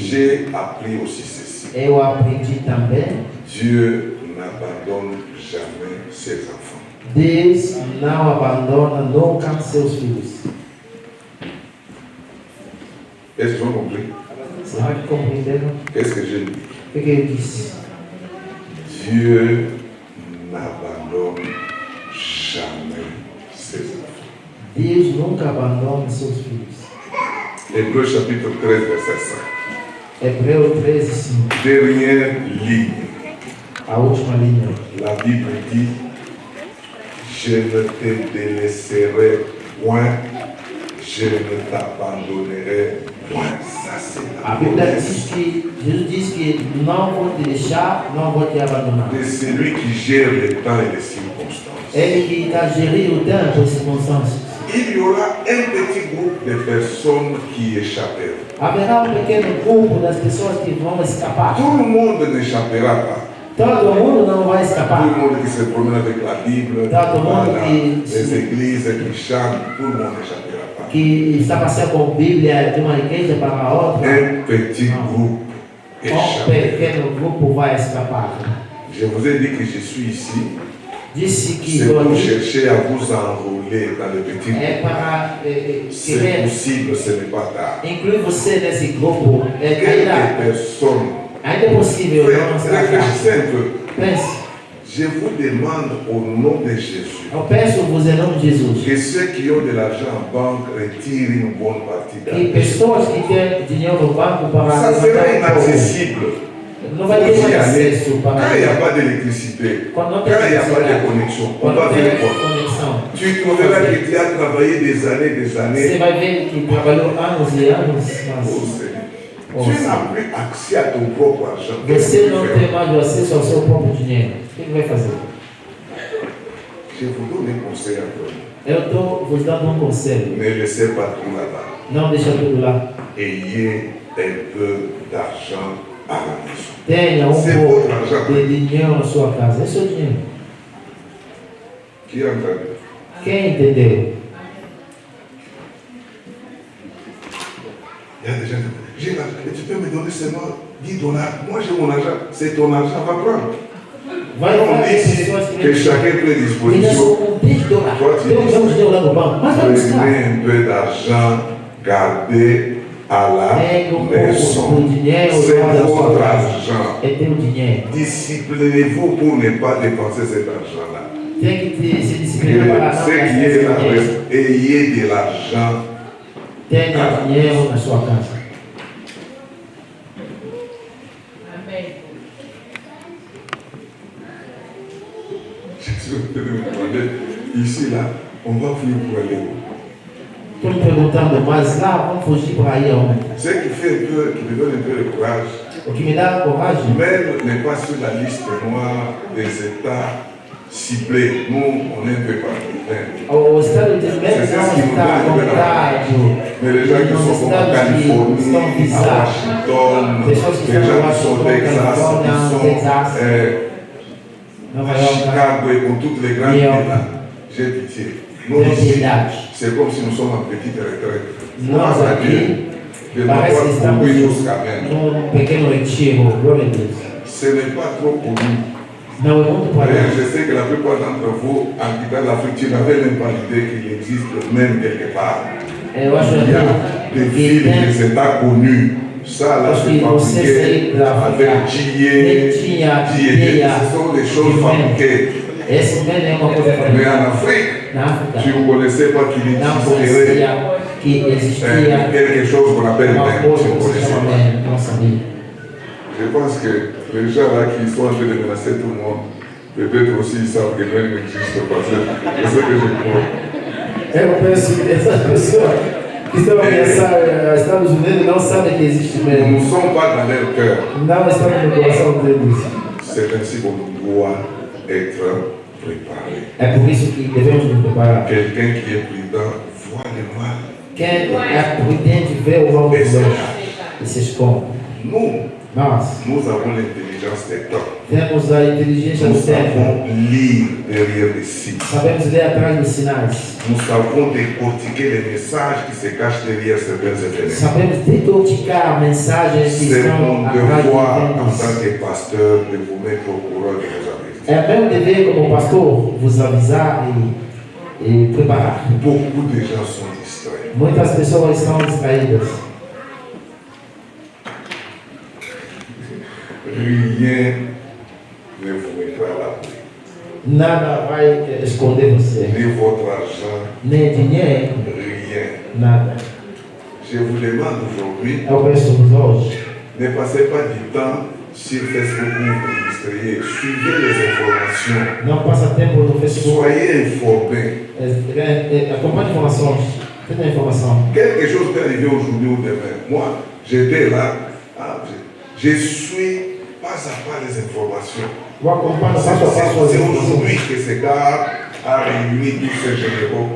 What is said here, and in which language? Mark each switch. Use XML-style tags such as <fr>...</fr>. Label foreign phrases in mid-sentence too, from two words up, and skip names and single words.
<fr>j'ai appris aussi ceci.</fr> <pt>eu aprendi também,</pt> <fr>Dieu n'abandonne jamais ses enfants.</fr> <pt>Deus não abandona nunca seus filhos.</pt> <fr>Est-ce que vous avez compris?</fr> <pt>Será que compreenderam?</pt> <fr>Qu'est-ce que j'ai dit?</fr> <pt>O que eu disse?</pt> <fr>Dieu n'abandonne jamais ses enfants.</fr> <pt>Deus nunca abandona seus filhos.</pt> <fr>Hébreux chapitre 13, verset</fr> <pt>Hebreu 13:5.</pt> <fr>Dernière ligne.</fr> <pt>A última linha.</pt> <fr>La Bible dit, je ne te délaisserai point, je ne t'abandonnerai point. Ça, c'est</fr> <pt>A</pt> <fr>la</fr> <pt>Bíblia</pt> <fr>promesse</fr> <pt>diz que, Jesus diz que não vou te deixar, não vou te abandonar.</pt> <fr>de celui qui gère le temps et les circonstances.</fr> <pt>Ele que está gerindo o tempo e as circunstâncias.</pt> <fr>Il y aura un petit groupe de personnes qui échapperont.</fr> <pt>Haverá pequeno grupo das pessoas que vão escapar.</pt> <fr>Tout le monde n'échappera pas.</fr> <pt>Todo mundo não vai</pt> <fr>Tout</fr> <pt>escapar.</pt> <fr>le monde qui se promène avec la Bible, Tout le monde dans qui- les églises, qui chantent, tout le monde n'échappera pas.</fr> <pt>Que está passeando com Bíblia de uma igreja para a outra.</pt> <fr>Un petit groupe échappera.</fr> <pt>Pequeno grupo vai escapar.</pt> <fr>Je vous ai dit que je suis ici.</fr> <pt>Disse que</pt> <fr>C'est pour</fr> <pt>Deus</pt> <fr>chercher à vous enrôler dans le petit</fr> <pt>é</pt> <fr>groupe.</fr> <pt>para</pt> <fr>C'est</fr> <pt>querer</pt> <fr>possible, ce n'est pas tard.</fr> <pt>incluir você nesse grupo.</pt> <fr>Quelques personnes,</fr> <pt>Ainda é possível não estar</pt> <fr>réfléchissez</fr> <pt>cá.</pt> <fr>un peu.</fr> <pt>Pense,</pt> <fr>Je vous demande au nom de Jésus</fr> <pt>eu peço-vos em nome de Jesus</pt> <fr>que ceux qui ont de l'argent en banque retirent une bonne partie</fr> <pt>que</pt> <fr>d'argent.</fr> <pt>pessoas que têm dinheiro no banco para</pt> <fr>Ça sera</fr> <pt>levantar um pouco,</pt> <fr>inaccessible.</fr> <pt>não vai ter</pt> <fr>Faut y</fr> <pt>mais</pt> <fr>aller.</fr> <pt>acesso</pt> <fr>Quand</fr> <pt>para</pt> <fr>il n'y a pas d'électricité,</fr> <pt>Quando não</pt> <fr>quand</fr> <pt>tem</pt> <fr>il n'y a pas de</fr> <pt>eletricidade,</pt> <fr>connexion, on</fr> <pt>quando</pt> <fr>va</fr> <pt>não tem</pt> <fr>faire quoi?</fr> <pt>conexão.</pt> <fr>Tu trouveras que tu as travaillé des années,</fr> <pt>Você vai ver que trabalhou anos e anos, Oh, mas</pt> <fr>Seigneur. Oh, Tu Seigneur. n'as plus accès à ton propre argent. Qu'est-ce</fr> <pt>você</pt> <fr>que tu</fr> <pt>não</pt> <fr>fais?</fr> <pt>tem mais o acesso ao seu próprio dinheiro. O que vai fazer?</pt> <fr>Je vous donne un conseil à toi.</fr> <pt>Eu estou vos dando um conselho.</pt> <fr>Ne laissez pas tout là-bas.</fr> <pt>Não deixa tudo lá.</pt> <fr>Ayez un peu d'argent à la maison.</fr> <pt>Tenha</pt> <fr>C'est</fr> <pt>pouco</pt> <fr>votre argent.</fr> <pt>de dinheiro na sua casa. É seu dinheiro.</pt> <fr>Qui a entendu?</fr> <pt>Quem entendeu?</pt> <fr>Il y a des gens qui disent, j'ai l'argent, et tu peux me donner seulement $10. Moi j'ai mon argent, c'est ton argent, va prendre.</fr> <pt>Vai</pt> <fr>On</fr> <pt>lá</pt> <fr>dit</fr> <pt>as</pt> <fr>ici</fr> <pt>pessoas</pt> <fr>que chacun prend</fr> <pt>Ainda</pt> <fr>disposition.</fr> <pt>são $10.</pt> <fr>Toi, tu</fr> <pt>Tem um dinheiro lá no banco. Mas vai buscar.</pt> <fr>Prenez un peu d'argent, gardez à la</fr> <pt>Pega um pouco</pt> <fr>maison.</fr> <pt>do dinheiro</pt> <fr>C'est</fr> <pt>lá da sua</pt> <fr>votre</fr> <pt>casa.</pt> <fr>argent.</fr> <pt>É teu dinheiro.</pt> <fr>Disciplinez-vous pour ne pas dépenser cet argent-là.</fr> <pt>Tem que se</pt> <fr>Que</fr> <pt>disciplinar para não</pt> <fr>ce</fr> <pt>gastar</pt> <fr>qui est</fr> <pt>esse</pt> <fr>là,</fr> <pt>dinheiro.</pt> <fr>ayez de l'argent.</fr> <pt>Tenha dinheiro na sua casa.</pt> <fr>Je vais te demander, ici, là, on va fuir pour aller où?</fr> <pt>Estou me perguntando, mas lá vamos fugir para aí aonde?</pt> <fr>Ce qui fait un peu, qui me donne un peu de courage,</fr> <pt>O que me dá coragem</pt> <fr>même n'est pas sur la liste noire des États ciblés. Nous, on est un peu partout.</fr> <pt>o estado de México não está contado.</pt> <fr>Mais les gens qui sont comme en Californie, à Washington, les gens qui sont au Texas, qui sont</fr> <pt>Nova</pt> <fr>à York, Chicago et pour toutes les grandes villes là, j'ai pitié. Nous ici, c'est comme si nous sommes en petite retraite.</fr> <pt>nós</pt> <fr>Grâce à</fr> <pt>aqui</pt> <fr>Dieu, de</fr> <pt>parece que</pt> <fr>pouvoir</fr> <pt>estamos</pt> <fr>courir jusqu'à même.</fr> <pt>num pequeno retiro, glória a Deus.</pt> <fr>Ce n'est pas trop connu.</fr> <pt>Não é muito para</pt> <fr>Je sais que la plupart d'entre vous, en quittant l'Afrique, tu n'avais même pas l'idée qu'il existe même quelque part.</fr> <pt>Eu acho</pt> <fr>Il y a des villes, des États connus. Ça, là, c'est fabriqué avec J.E. Ce sont des choses fabriquées.</fr> <pt>esse vem é uma coisa</pt> <fr>Mais</fr> <pt>para</pt> <fr>en Afrique,</fr> <pt>na África.</pt> <fr>tu ne connaissais pas qu'il</fr> <pt>Não</pt> <fr>existerait</fr> <pt>conhecia que existia</pt> <fr>quelque chose qu'on appelle</fr> <pt>uma</pt> <fr>même. Tu</fr> <pt>coisa</pt> <fr>ne</fr> <pt>que se</pt> <fr>connaissais</fr> <pt>chama</pt> <fr>pas.</fr> <pt>MEN, não sabia.</pt> <fr>Je pense que les gens là qui sont en train de menacer tout le monde, peut-être aussi ils savent que même n'existe pas. C'est ce que je crois.</fr> <pt>Eu penso que essas pessoas que estão ameaçando os Estados Unidos não sabem que existe</pt> <fr>Nous</fr> <pt>MEN.</pt> <fr>ne sommes pas dans leur cœur.</fr> <pt>Não estão no coração deles.</pt> <fr>C'est ainsi qu'on doit être préparé.</fr> <pt>É por isso que devemos nos preparar.</pt> <fr>Quelqu'un qui est prudent voit le mal.</fr> <pt>Quem é prudente vê o mal de Deus e se esconde. Nós</pt> <fr>Nous avons l'intelligence des temps.</fr> <pt>temos a inteligência</pt> <fr>Nous</fr> <pt>do tempo.</pt> <fr>savons lire derrière les signes.</fr> <pt>Sabemos ler atrás dos sinais.</pt> <fr>Nous savons décortiquer les messages qui se cachent derrière certains événements.</fr> <pt>Sabemos decodificar mensagens que</pt> <fr>C'est</fr> <pt>estão</pt> <fr>mon</fr> <pt>atrás de</pt> <fr>devoir en</fr> <pt>eventos.</pt> <fr>tant que pasteur de vous mettre au courant de vos avertissements.</fr> <pt>É meu dever como pastor vos avisar e preparar.</pt> <fr>Beaucoup de gens sont distraits.</fr> <pt>Muitas pessoas estão distraídas.</pt> <fr>Rien ne vous mettra à l'abri.</fr> <pt>Nada vai esconder você.</pt> <fr>Ni votre argent,</fr> <pt>Nem dinheiro,</pt> <fr>rien.</fr> <pt>nada.</pt> <fr>Je vous demande aujourd'hui,</fr> <pt>Eu peço-vos hoje,</pt> <fr>Ne passez pas du temps sur Facebook pour vous distraire. Suivez les informations.</fr> <pt>Não passa tempo no Facebook.</pt> <fr>Soyez informés.</fr> <pt>Acompanhe informações. Tenta a informação.</pt> <fr>Quelque chose peut arriver aujourd'hui ou demain. Moi, j'étais là. Je suis pas à pas les informations.</fr> <pt>Eu acompanho passo a passo as</pt> <fr>C'est</fr> <pt>informações.</pt> <fr>aujourd'hui que ce gars a réuni tous ces généraux.</fr>